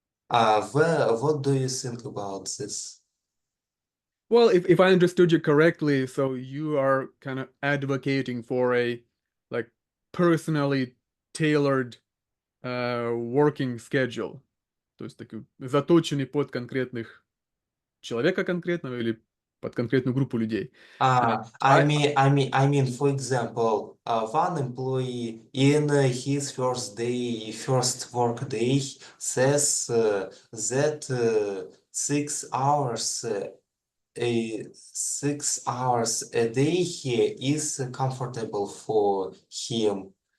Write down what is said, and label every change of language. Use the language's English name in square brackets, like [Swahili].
[English] What do you think about this? Well, if I understood you correctly, so you are kind of advocating for a like personally tailored working schedule. [Russian] То есть такой заточенный под конкретных человека конкретного или под конкретную группу людей. [English] I mean, for example, one employee in his first work day says that 6 hours. 6 hours a day is comfortable for him.